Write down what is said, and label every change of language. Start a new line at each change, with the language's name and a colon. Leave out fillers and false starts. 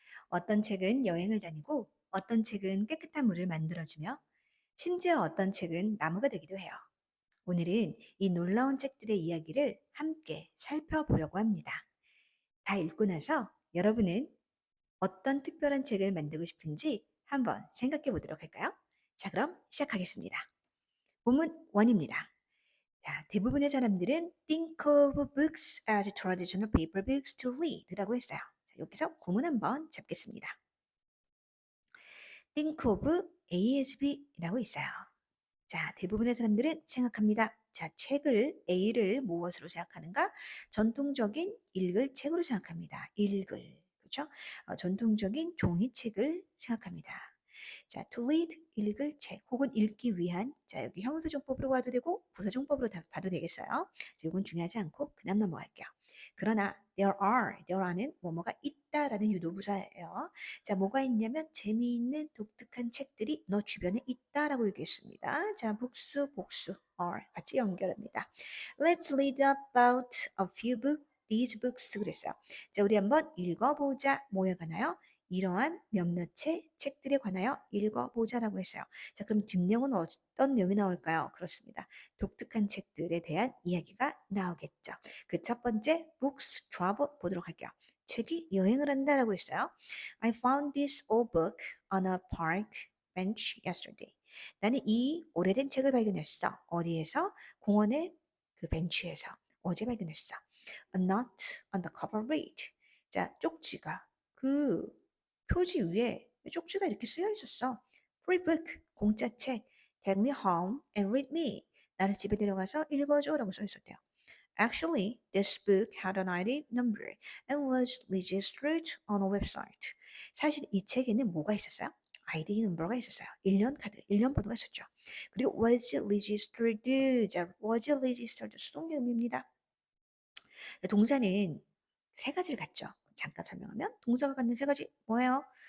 Korean: 어떤 책은 여행을 다니고, 어떤 책은 깨끗한 물을 만들어주며, 심지어 어떤 책은 나무가 되기도 해요. 오늘은 이 놀라운 책들의 이야기를 함께 살펴보려고 합니다. 다 읽고 나서 여러분은 어떤 특별한 책을 만들고 싶은지 한번 생각해 보도록 할까요? 자, 그럼 시작하겠습니다. 본문 1입니다. 자, 대부분의 사람들은
English: think of books as traditional paper books to read라고 했어요.
Korean: 자, 여기서 구문 한번 잡겠습니다.
English: think of ASB
Korean: 라고 있어요. 자, 대부분의 사람들은 생각합니다. 자, 책을 A를 무엇으로 생각하는가? 전통적인 읽을 책으로 생각합니다. 읽을. 그렇죠? 전통적인 종이책을 생각합니다. 자,
English: to read
Korean: 읽을 책 혹은 읽기 위한 자, 여기 형용사정법으로 봐도 되고 부사정법으로 봐도 되겠어요. 자, 이건 중요하지 않고 그냥 넘어갈게요. 그러나 there는 뭐뭐가 있다라는 유도부사예요. 자, 뭐가 있냐면 재미있는 독특한 책들이 너 주변에 있다라고 얘기했습니다. 자, 복수, 복수, are 같이 연결합니다.
English: Let's read about a few books. These books
Korean: 그랬어요. 자, 우리 한번 읽어보자. 뭐에 관하여? 이러한 몇몇의 책들에 관하여 읽어보자라고 했어요. 자, 그럼 뒷내용은 어떤 내용이 나올까요? 그렇습니다. 독특한 책들에 대한 이야기가 나오겠죠. 그 첫 번째
English: books travel
Korean: 보도록 할게요. 책이 여행을 한다라고 했어요.
English: I found this old book on a park bench yesterday.
Korean: 나는 이 오래된 책을 발견했어. 어디에서? 공원의 그 벤치에서 어제 발견했어.
English: A note on the cover read.
Korean: 자, 쪽지가 그 표지 위에 쪽지가 이렇게 쓰여 있었어.
English: Free book,
Korean: 공짜 책.
English: Take me home and read me.
Korean: 나를 집에 데려가서 읽어줘라고 써 있었대요.
English: Actually, this book had an ID number and was registered on a website.
Korean: 사실 이 책에는 뭐가 있었어요? 아이디 넘버가 있었어요. 1년 카드, 1년 번호가 있었죠. 그리고
English: was registered,
Korean: 자, was registered 수동의 의미입니다. 동사는 세 가지를 갖죠. 잠깐 설명하면 동사가 갖는 세 가지 뭐예요?